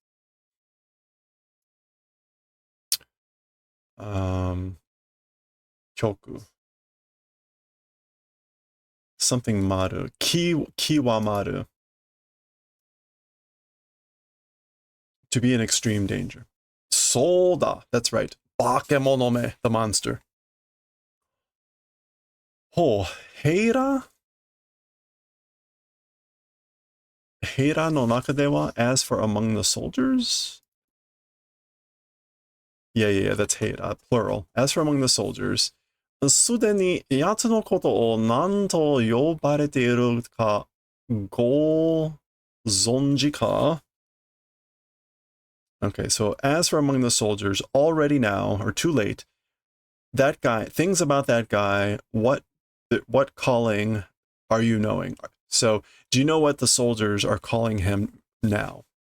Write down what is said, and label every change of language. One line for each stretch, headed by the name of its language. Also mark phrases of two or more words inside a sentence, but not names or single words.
Japanese: Kyoku.
English: Something maru.
Japanese: 極まる.
English: To be in extreme danger. Soda. That's right. Bakemonome, the monster.
Japanese: ほう、兵ら? 兵らの中では,
English: as for among the soldiers? Yeah, that's Heira, plural. As for among the soldiers,
Japanese: すでに奴のことを何と呼ばれているかご存知か?
English: Okay, so as for among the soldiers, already now, or too late, that guy, things about that guy, what calling are you knowing? So, do you know what the soldiers are calling him now?